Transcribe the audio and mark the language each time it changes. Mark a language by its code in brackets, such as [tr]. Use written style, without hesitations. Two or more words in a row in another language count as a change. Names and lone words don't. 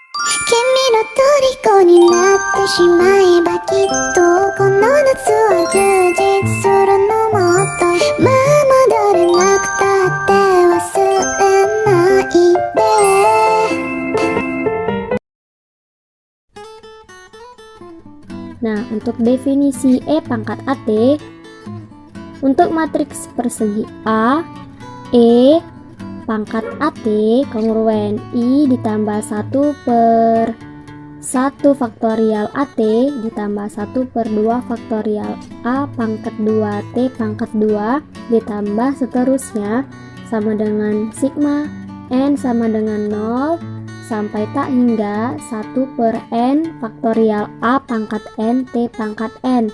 [ja] 君の虜になってしまえばきっとこの夏は充実するのもっとまあ戻れなくたって忘れないで。 [id] Nah, untuk definisi E pangkat AT, untuk matriks persegi A, E pangkat AT kongruen I ditambah 1/1 faktorial AT ditambah 1/2 faktorial A pangkat 2 T pangkat 2 ditambah seterusnya sama dengan sigma N sama dengan 0 sampai tak hingga 1/n faktorial A pangkat N T pangkat N.